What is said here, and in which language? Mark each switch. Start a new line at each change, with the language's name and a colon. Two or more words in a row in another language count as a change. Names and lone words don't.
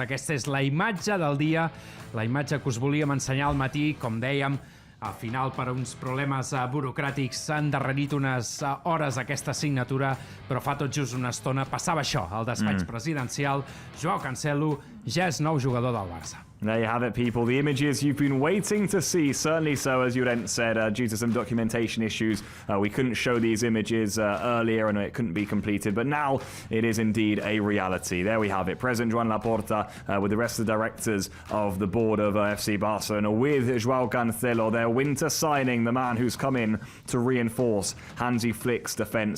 Catalan: Aquesta és la imatge del dia, la imatge que us volíem ensenyar al matí. Com dèiem, al final, per uns problemes burocràtics, s'ha endarrerit unes hores aquesta signatura, però fa tot just una estona passava això al despatx presidencial. Joao Cancelo ja és nou jugador del Barça.
English: There you have it, people. The images you've been waiting to see. Certainly so, as Llorens said, due to some documentation issues, we couldn't show these images earlier and it couldn't be completed. But now it is indeed a reality. There we have it. President Joan Laporta with the rest of the directors of the board of FC Barcelona, with Joao Cancelo, their winter signing, the man who's come in to reinforce Hansi Flick's defence.